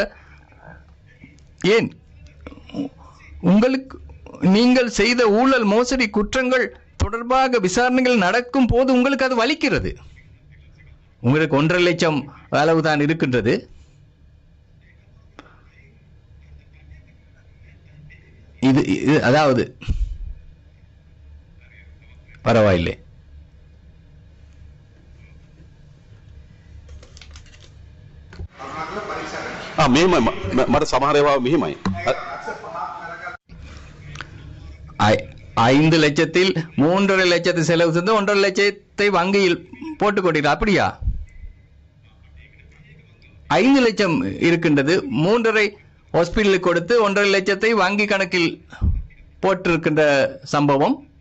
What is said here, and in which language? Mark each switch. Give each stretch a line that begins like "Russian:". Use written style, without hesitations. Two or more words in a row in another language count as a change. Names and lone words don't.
Tamil: ஏன் உங்களுக்கு நீங்கள் செய்த ஊழல் மோசடி குற்றங்கள் தொடர்பாக விசாரணைகள் நடக்கும் போது உங்களுக்கு அது வலிக்கிறது. உங்களுக்கு 1.5 லட்சம் அளவுதான் இருக்கின்றது. இது அதாவது பரவாயில்லை. මට සමහරවා මෙහිමයි 5 லட்சத்தில் 3.5 லட்சத்தை செலவு செய்து 1.5 லட்சத்தை வங்கியில் போட்டுக் கொண்டீர்கள். அப்படியா? 5 லட்சம் இருக்கின்றது, 3.5 ஹாஸ்பிட்டலுக்கு கொடுத்து 1.5 லட்சத்தை வங்கி கணக்கில் போட்டிருக்கின்ற சம்பவம்.